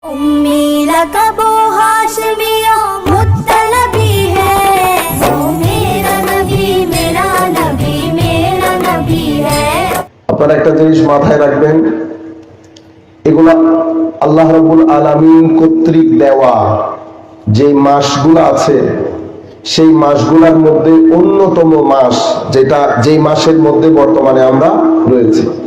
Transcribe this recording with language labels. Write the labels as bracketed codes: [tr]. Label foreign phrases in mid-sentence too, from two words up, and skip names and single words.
[ur] امی لقبو ہاشمیوں مطلبی ہے، وہ میرا نبی میرا نبی ہے. [bn] আপনারা একটা জিনিস মাথায় রাখবেন, এগুলা [ar] الله رب العالمين [bn] কর্তৃক দেওয়া যে মাসগুলো আছে সেই মাসগুলোর মধ্যে অন্যতম মাস, যেই মাসের মধ্যে বর্তমানে আমরা রয়েছি।